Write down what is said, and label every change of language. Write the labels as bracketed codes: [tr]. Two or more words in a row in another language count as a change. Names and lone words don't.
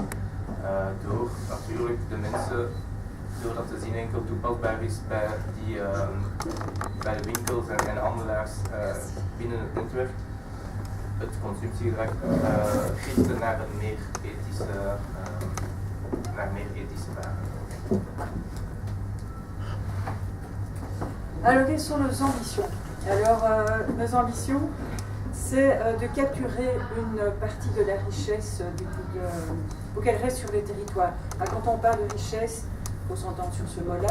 [nl] Door natuurlijk de mensen, doordat de zin enkel toepasbaar is bij de winkels en handelaars binnen het netwerk, het consumptiegedrag richten naar een meer ethische waren. [fr] Alors, quelles sont nos ambitions? Alors, nos ambitions, c'est de capturer une partie de la richesse pour qu'elle reste sur les territoires. Quand on parle de richesse, il faut s'entendre sur ce mot-là.